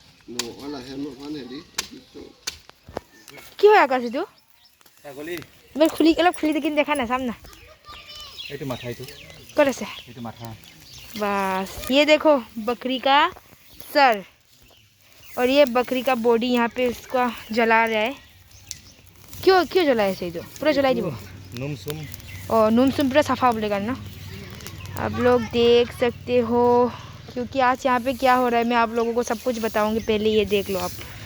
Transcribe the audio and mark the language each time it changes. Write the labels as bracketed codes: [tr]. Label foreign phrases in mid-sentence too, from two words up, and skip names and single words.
[as] কি হয় আকাশ এইটো ছাগলী এবাৰ খুলি অলপ খুলি দেখি দেখা না চাম না এইটো মাথা এইটো ক'ত আছে এইটো মাথা [hi] बस ये देखो बकरी का सर और ये बकरी का बॉडी यहाँ पे उसका जला रहा है क्यों क्यों जलाया सही तो पूरा जलाई दी वो नुम सुम और नूम सुम पूरा सफा बोलेगा ना आप लोग देख सकते हो क्योंकि आज यहाँ पे क्या हो रहा है मैं आप लोगों को सब कुछ बताऊंगी पहले ये देख लो आप